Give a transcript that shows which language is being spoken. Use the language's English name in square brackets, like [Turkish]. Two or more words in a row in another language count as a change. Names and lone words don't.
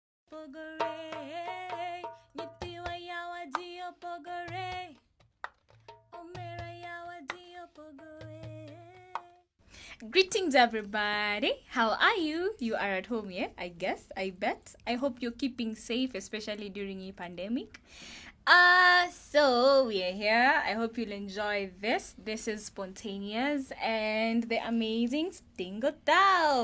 [Luo (Kenya and Tanzania)] Pogore, Nitiwa yawa dio pogore, Omera yawa dio pogore. [English] Greetings, everybody. How are you? You are at home, yeah? I guess, I bet. I hope you're keeping safe, especially during a pandemic. So we are here. I hope you'll enjoy this. This is spontaneous and the amazing Stingo Thao.